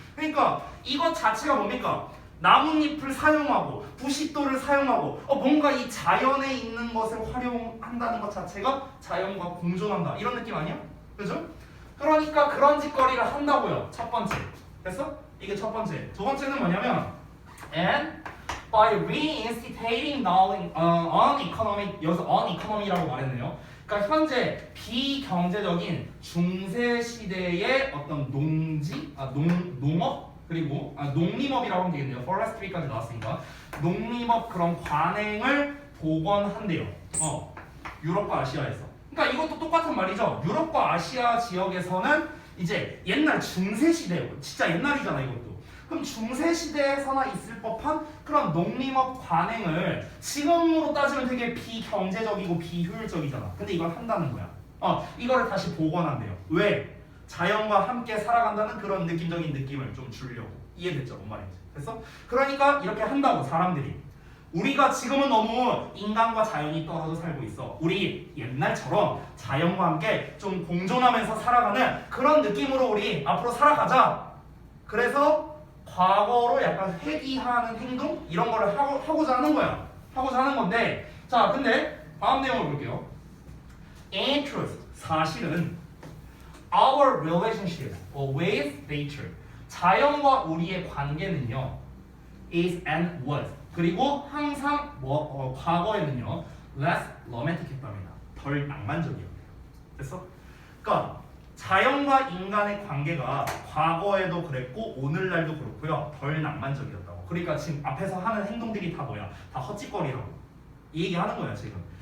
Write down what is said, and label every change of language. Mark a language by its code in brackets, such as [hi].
[ko] 그러니까 이것 자체가 뭡니까? 나뭇잎을 사용하고 부싯돌을 사용하고 뭔가 이 자연에 있는 것을 활용한다는 것 자체가 자연과 공존한다 이런 느낌 아니야? 그죠? 그러니까 그런 짓거리를 한다고요. 첫 번째. 됐어? 이게 첫 번째. 두 번째는 뭐냐면 [en] and by reinstating on economic [ko] 여기서 [en] on economy [ko] 라고 말했네요. 그러니까 현재 비경제적인 중세 시대의 어떤 농업 그리고 농림업이라고 하면 되겠네요. forestry까지 나왔으니까 농림업 그런 관행을 복원한대요. 유럽과 아시아에서. 그러니까 이것도 똑같은 말이죠. 유럽과 아시아 지역에서는 이제 옛날 중세 시대, 진짜 옛날이잖아 이것도. 그럼 중세 시대에서나 있을 법한 그런 농림업 관행을 지금으로 따지면 되게 비경제적이고 비효율적이잖아. 근데 이걸 한다는 거야. 이거를 다시 복원한대요. 왜? 자연과 함께 살아간다는 그런 느낌적인 느낌을 좀 주려고. 이해됐죠? 뭔 말인지. 됐어? 그러니까 이렇게 한다고 사람들이. 우리가 지금은 너무 인간과 자연이 떨어져 살고 있어. 우리 옛날처럼 자연과 함께 좀 공존하면서 살아가는 그런 느낌으로 우리 앞으로 살아가자. 그래서 과거로 약간 회귀하는 행동? 이런 거를 하고자 하는 거야. 하고자 하는 건데 자 근데 다음 내용을 볼게요. [en] In truth, [ko] 사실은 [en] our relationship with nature, [ko] 자연과 우리의 관계는요 [en] is and was, [ko] 그리고 항상 과거에는요 [en] less romantic [ko] 했답니다. 덜 낭만적이었대요. 됐어? 그러니까 자연과 인간의 관계가 과거에도 그랬고 오늘날도 그렇고요 덜 낭만적이었다고. 그러니까 지금 앞에서 하는 행동들이 다 뭐야? 다 헛짓거리라고 이 얘기하는 거야 지금.